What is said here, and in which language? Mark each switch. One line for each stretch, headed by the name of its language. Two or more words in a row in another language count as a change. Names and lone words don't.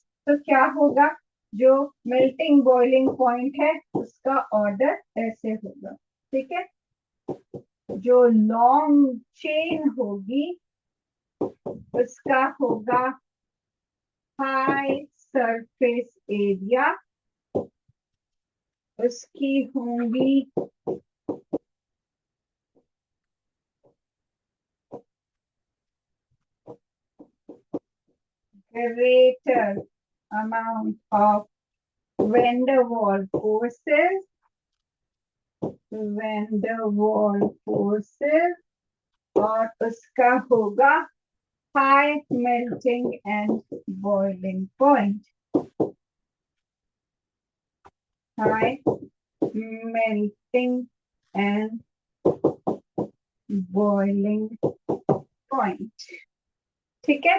Hindi: तो क्या होगा, जो
English: melting boiling point
Hindi: है उसका ऑर्डर ऐसे होगा, ठीक है। जो
English: long chain
Hindi: होगी उसका होगा
English: high surface area,
Hindi: उसकी होंगी
English: greater amount of van der Waal forces, van der Waal forces,
Hindi: और उसका होगा
English: high melting and boiling point, high melting and boiling point,
Hindi: ठीक है।